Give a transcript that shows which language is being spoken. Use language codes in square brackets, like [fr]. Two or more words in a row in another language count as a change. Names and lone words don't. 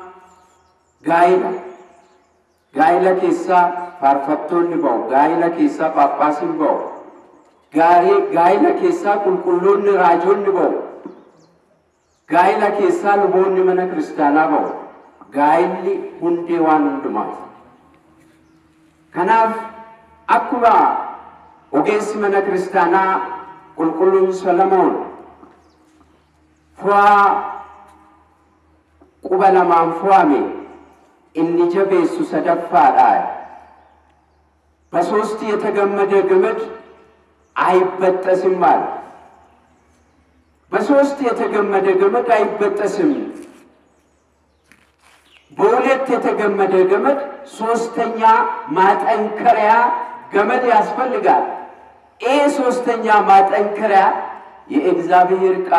[om] gaa'ila keessaa faarfattoonni ba'u gaa'ila keessaa paappaasiin ba'u gaa'ila keessaa qulqulloonni raajoonni ba'u gaa'ila keessaa luboonni mana kiristaanaa ba'u gaa'illi hundee waan hundumaati kanaaf akkuma ogeessi mana kiristaanaa qulqulluun Solomoon fu'aa quba lamaan fu'ame inni jabeessu sadaffaadha [am] በሶስት የተገመደ ገመድ አይበጠስም ማለት በሶስት የተገመደ ገመድ አይበጠስም በሁለት የተገመደ ገመድ ሶስተኛ ማጠንከሪያ ገመድ ያስፈልጋል ይሄ ሶስተኛ ማጠንከሪያ የእግዚአብሔር